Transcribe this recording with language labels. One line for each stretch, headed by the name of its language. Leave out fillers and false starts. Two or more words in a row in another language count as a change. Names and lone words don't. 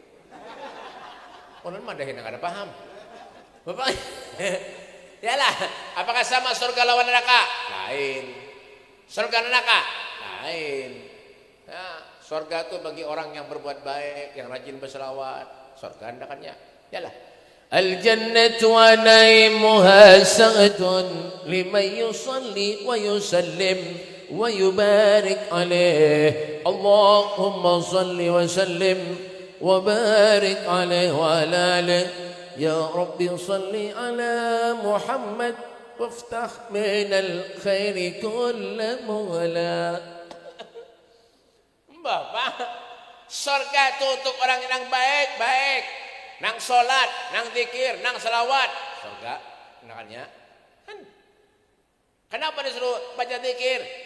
Banjar: Orang madahin nang kada paham. Bapak yalah, apakah sama surga lawan neraka? Lain. Surga neraka? Lain. Nah, surga itu bagi orang yang berbuat baik, yang rajin berselawat. Surga nerakanya. Yalah.
Arabic: الجنة ونعيمها ساعة لمن يصلي ويسلم ويبارك عليه. اللهم صل وسلم وبارك عليه وعلى آله. يا رب صل على محمد وافتح من الخير كل مغلق.
Banjar: Bapak, surga itu untuk orang yang baik-baik, nang solat, nang zikir, nang selawat. Surga nakanya. Kenapa disuruh baca zikir?